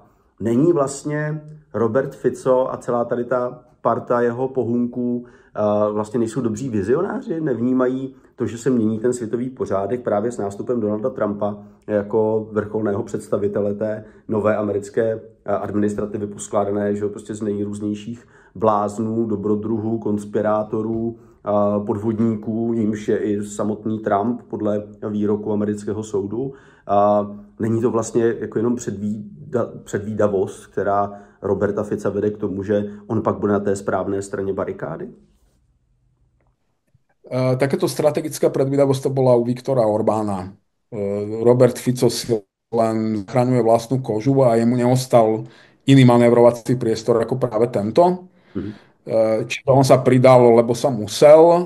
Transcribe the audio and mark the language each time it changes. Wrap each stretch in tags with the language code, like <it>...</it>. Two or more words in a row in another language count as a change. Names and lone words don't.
<cs>Není vlastně Robert Fico a celá tady ta parta jeho pohůnků vlastně nejsou dobří vizionáři, nevnímají to, že se mění ten světový pořádek právě s nástupem Donalda Trumpa jako vrcholného představitele té nové americké administrativy poskládané, že prostě z nejrůznějších bláznů, dobrodruhů, konspirátorů, podvodníků, jimž je i samotný Trump podle výroku amerického soudu. Není to vlastně jako jenom předvídavost, která Roberta Fica vede k tomu, že on pak bude na té správné straně barikády?</cs> <sk>Takéto strategická predvídavosť to bola u Viktora Orbána. Robert Fico si len zachraňuje vlastnú kožu a jemu neostal iný manévrovací priestor ako práve tento. Čiže on sa pridal, lebo sa musel.</sk>